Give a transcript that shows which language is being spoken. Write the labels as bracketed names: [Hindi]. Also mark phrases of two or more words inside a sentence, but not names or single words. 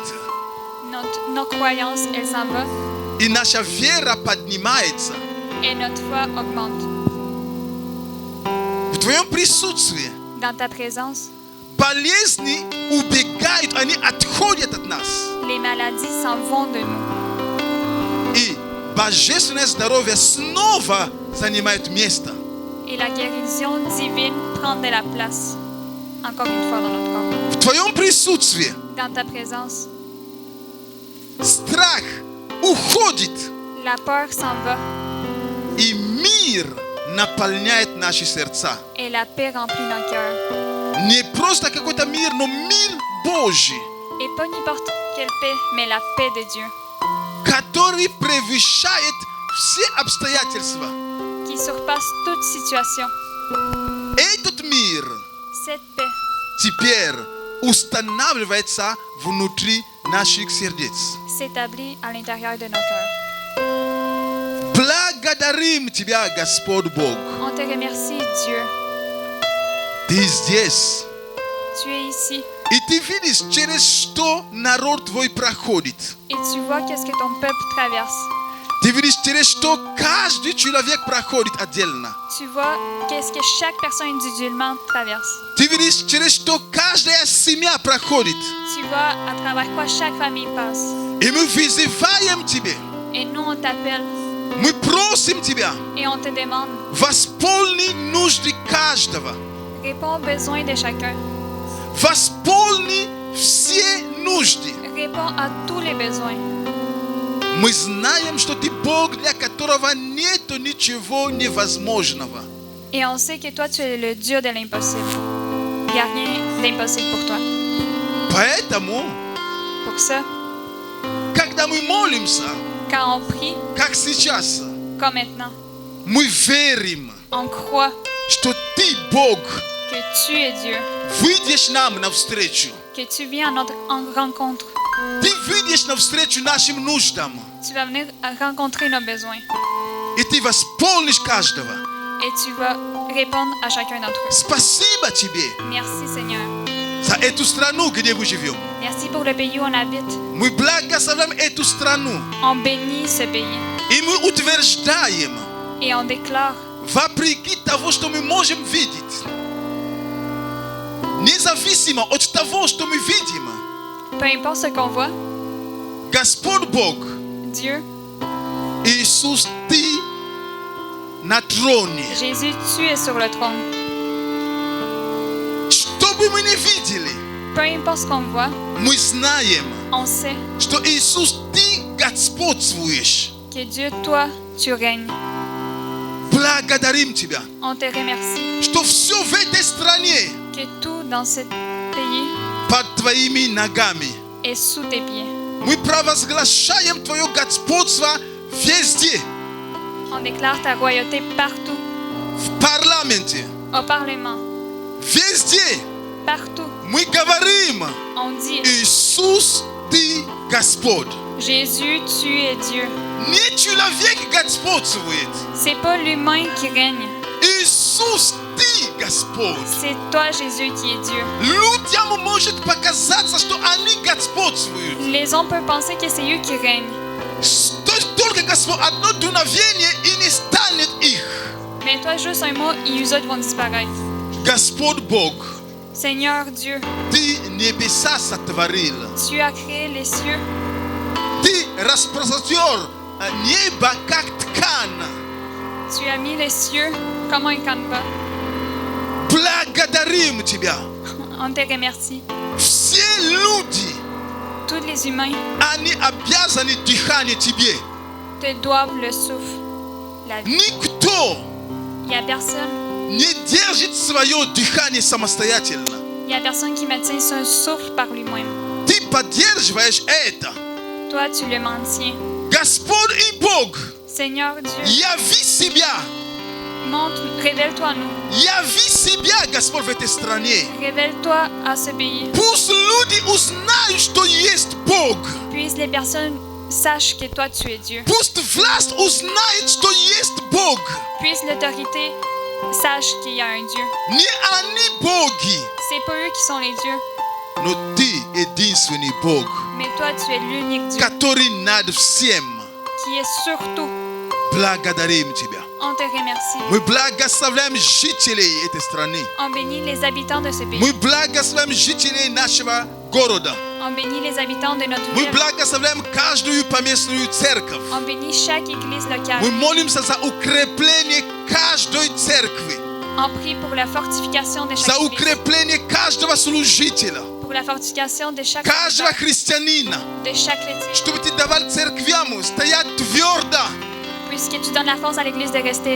[French] Nos croyances, elles s'en vont. [Russian] и наша вера поднимается. [French] Et notre foi augmente. [Russian] В Твоем присутствии [French] Dans ta présence, [Russian] болезни убегают, они отходят от нас. [French] les maladies s'en vont de nous. [Russian] И божественное здоровье снова занимает место. [French] Et la guérison divine prend de la place. Encore une fois dans notre corps. [Russian] В Твоем присутствии [French] Dans ta présence, [Russian] страх уходит, [French] la peur s'en va. [Russian] и мир наполняет наши сердца. [French] Et la paix remplit nos cœurs. [Russian] Не просто какой-то мир, но мир Божий, [French] Et pas n'importe quelle paix, mais la paix de Dieu. [Russian] который превышает все обстоятельства. [French] Qui surpasse toute situation. [Russian] Этот мир [French] Cette paix [Russian] теперь устанавливается внутри наших сердец. [French] s'établit à l'intérieur de nos cœurs. [Russian] Благодарим Тебя, Господь Бог. [French] On te remercie, Dieu. [Russian] Ты здесь. [French] Tu es ici. [Russian] И ты видишь, через что народ Твой проходит. [French] Et tu vois qu'est-ce que ton peuple traverse. [Russian] Ты видишь, через что каждый человек проходит отдельно. [French] Tu vois qu'est-ce que chaque personne individuellement traverse. [Russian] Ты видишь, через что каждая семья проходит. [French] Tu vois à travers quoi chaque famille passe. [Russian] И мы вызываем Тебя. [French] Et nous, on t'appelle [Russian] Мы просим Тебя, [French] et on te demande. [Russian] восполни нужды каждого. [French] Réponds aux besoins de chacun. [Russian] Восполни все нужды. [French] Réponds à tous les besoins. [Russian] Мы знаем, что Ты Бог, для которого нет ничего невозможного. [French] Et on sait que toi, tu es le Dieu de l'impossible. Il n'y a rien d'impossible pour toi. [Russian] Поэтому, [French] Pour ça, [Russian] когда мы молимся, [French] quand on prie, [Russian] как сейчас, [French] comme maintenant, [Russian] мы верим, [French] on croit [Russian] что Ты Бог. [French] que tu es Dieu, [Russian] Выйдешь нам навстречу. [French] que tu viens à notre rencontre. [Russian] Ты выйдешь навстречу нашим нуждам. [French] Tu vas venir rencontrer nos besoins [Russian] И Ты восполнишь каждого. [French] et tu vas répondre à chacun d'entre eux. [Russian] Спасибо Тебе [French] Merci Seigneur. [Russian] за эту страну, где мы живем. [French] Merci pour le pays où on habite. [Russian] Мы благословляем эту страну. [French] On bénit ce pays [Russian] И мы утверждаем, [French] et on déclare, [Russian] вопреки того, что мы можем видеть, независимо от того, что мы видим, [French] peu importe ce qu'on voit, [Russian] Господь Бог, [French] Dieu, [Russian] Иисус, Ты на троне. [French] Jésus, tu es sur le trône. [Russian] Что бы мы ни видели, [French] Peu importe ce qu'on voit, [Russian] мы знаем, [French] on sait [Russian] что Иисус, Ты господствуешь. [French] que Dieu, toi, tu règnes. [Russian] Благодарим Тебя, [French] On te remercie [Russian] что все в этой стране [French] que tout dans ce pays [Russian] под Твоими ногами. [French] est sous tes pieds. [Russian] Мы провозглашаем Твое господство везде, [French] On déclare ta royauté partout, [Russian] в парламенте, [French] au Parlement, [Russian] везде. [French] partout. [Russian] Мы говорим, [French] On dit, [Russian] Иисус, Ты Господь. [French] Jésus, tu es Dieu. [Russian] Не человек господствует. [French] C'est pas l'humain qui règne, [Russian] Иисус, Ты Господь. [French] c'est toi, Jésus, qui es Dieu. [Russian] Людям может показаться, что они господствуют. [French] Les hommes peuvent penser que c'est eux qui règnent, [Russian] Что только Господь, одно дуновение и не станет их. [French] mais toi, juste un mot, et eux autres vont disparaître. [Russian] Господь Бог, [French] Seigneur Dieu, [Russian] Ты небеса сотворил. [French] tu as créé les cieux, [Russian] Ты распростер небо как ткань. [French] tu as mis les cieux comme un canevas. [Russian] Благодарим Тебя. [French] On te remercie. [Russian] Все люди, [French] Tous les humains, [Russian] они обязаны дыхание Тебе. [French] te doivent le souffle, la vie. [Russian] Никто [French] Il n'y a personne. [Russian] не держит свое дыхание самостоятельно. [French] Il n'y a personne qui maintient son souffle par lui-même. [Russian] Ты поддерживаешь это. [French] Toi, tu le maintiens. [Russian] Господь и Бог, [French] Seigneur Dieu, [Russian] яви себя. [French] montre, révèle-toi à nous. [Russian] Яви себя, Господь, в этой стране. [French] Révèle-toi à ce pays. [Russian] Пусть люди узнают, что есть Бог. [French] Puisse les personnes sachent que toi, tu es Dieu. [Russian] Пусть власть узнает, что есть Бог. [French] Puisse l'autorité sache qu'il y a un Dieu. [Russian] Не они боги, [French] C'est pas eux qui sont les dieux, [Russian] но ты единственный Бог, [French] mais toi, tu es l'unique Dieu [Russian] который над всем. [French] qui est surtout. [Russian] Благодарим Тебя. [French] On te remercie. [Russian] Мы благословляем жителей этой страны. [French] On bénit les habitants de ce pays. [Russian] Мы благословляем жителей нашего города. [French] On bénit les habitants de notre [Russian] Мы [French] ville. [Russian] благословляем каждую поместную церковь. [French] On bénit chaque église locale. [Russian] Мы молимся за укрепление каждой церкви, [French] On prie pour la fortification de [Russian] за [French] chaque église, [Russian] укрепление каждого служителя, [French] pour la fortification de chaque [Russian] каждого [French] chrétien, [Russian] христианина, [French] de chaque chrétien. [Russian] чтобы Ты давал церквям стоять твердо. [French] Puisque tu donnes la force à l'église de rester